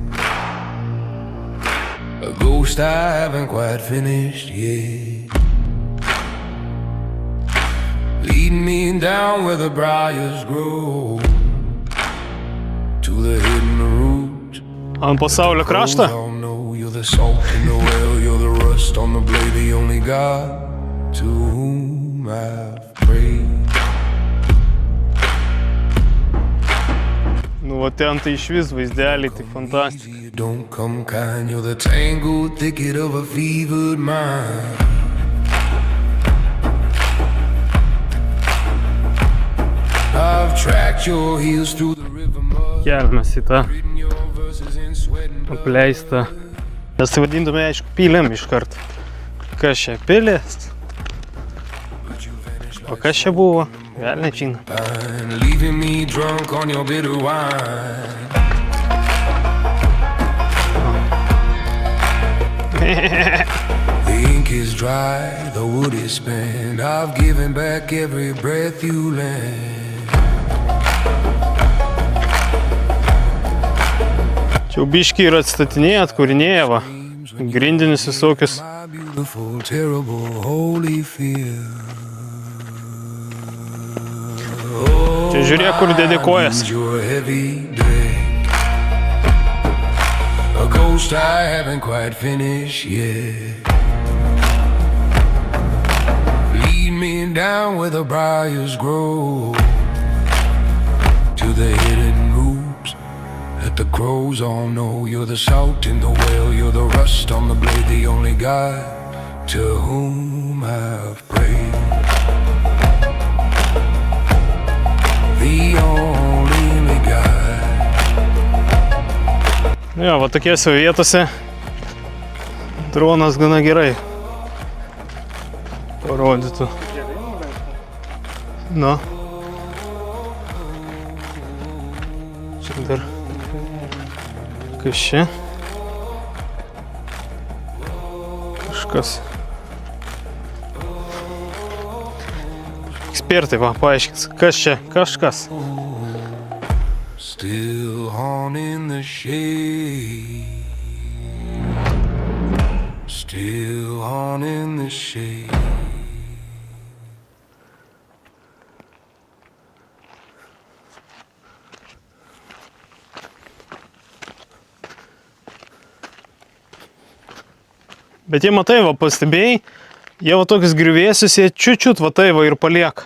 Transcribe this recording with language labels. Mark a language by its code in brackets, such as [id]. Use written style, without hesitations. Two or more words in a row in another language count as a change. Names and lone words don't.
[en] A ghost I haven't quite finished yet. Lead me down where the briars grow to the hidden root. [lt] Ant pasaulio krašto. [en] Oh no, you're the salt in the well, you're the rust on the blade, the only God to whom I've prayed. [lt] Va ten tai išvis vaizdeliai, tai fantastika. [en] You don't come kind, you're the tangled thicket of a fevered mind. I've tracked your heels through the river mud. [lt] Keliamės į tą apleistą. Mes tai vadintume, aišku, pilėm iš karto. Kas čia pilės? O kas čia buvo? Velniai žino. [en] Leaving me drunk on your bitter wine. The ink is dry, the wood is spent. I've given back every breath you lent. [lt] Čia biškiai ir atstatinėja, atkūrinėja, va. Grindinius visokius [en] beautiful, terrible, holy fear. [lt] Čia žiūrėk, kur dedi kojas. [en] Your heavy day. A ghost I haven't quite finished yet. Lead me down where the briars grow, to the hidden roots that the crows all know. You're the salt in the well, you're the rust on the blade, the only God to whom I've prayed. The only God. [lt] Jo, va tokiose vietose dronas gana gerai parodytų. Nu. Čia dar kas čia? Kažkas. Ekspertai va, paaiškins, kas čia, kažkas. [en] Still on in the shade. Still on in the shade. [lt] Bet jie, matai, va, pastebėjai, jie va tokius griuvėsius, jie čiut va tai va ir palieka.